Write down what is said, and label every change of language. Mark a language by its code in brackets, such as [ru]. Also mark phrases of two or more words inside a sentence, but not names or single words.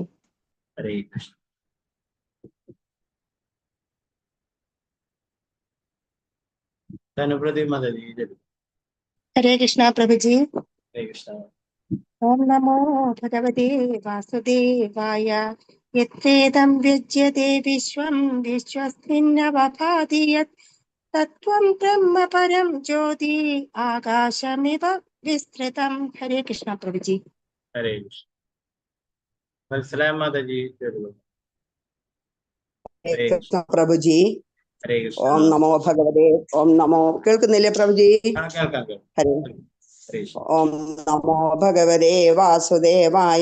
[ml] ഹരേ കൃഷ്ണ. ധനുപ്രതി മാതാജി ചൊല്ലിക്കുന്നു. ഹരേ കൃഷ്ണ പ്രഭുജി. ഹരേ കൃഷ്ണ. [sa] ഓം നമോ ഭഗവതേ വാസുദേവായ. യത്രേദം വ്യജ്യതേ വിശ്വം വിശ്വസ്മിന്നവപാദിയത്. तत्त्वं ब्रह्म परं ज्योति आकाशमिव विस्तृतं। [hi] हरे कृष्ण प्रभु जी। [ml] ഹരേ കൃഷ്ണ. മനസ്സിലായ മാതാജി കേൾക്കുന്നു. ഹരേ കൃഷ്ണ. കൃഷ്ണ പ്രഭുജി. ഹരേ കൃഷ്ണ. [sa] ഓം നമോ ഭഗവതേ. ഓം നമോ. [ml] കേൾക്കുന്നില്ലേ പ്രഭുജി? കേൾക്കാം. ഹരേ. ഹരേ കൃഷ്ണ. [sa] ഓം നമോ ഭഗവതേ വാസുദേവായ.